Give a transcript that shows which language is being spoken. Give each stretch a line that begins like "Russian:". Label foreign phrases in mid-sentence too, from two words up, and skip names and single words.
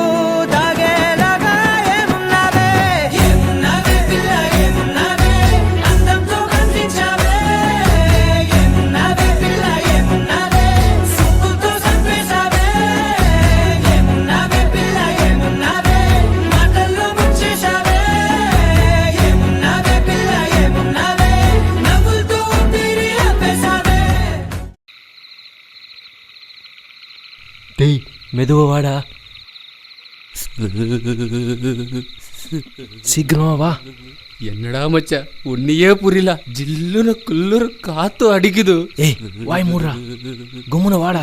Telugu: తాగేలాగా ఏమున్నావే, ఏమున్నావే పిల్ల ఏమున్నావే, అందంతో కనిపించావే, ఏమున్నావే పిల్ల ఏమున్నావే, సుక్కుతో చంపేశావే, ఏమున్నావే పిల్ల ఏమున్నావే, మాటల్లో ముంచేశావే, ఏమున్నావే పిల్ల ఏమున్నావే, నవ్వులతో ఊపిరి ఆపేశావే.
Tamil: டேய் மெதுவா வாடா, சீக்கிரமா வா. என்னடா மச்சா ஒன்னியே புரியல, ஜில்லுன குள்ளுற காத்து அடிக்குது. ஏய் வாய் மூடுறா, கும்முன வாடா.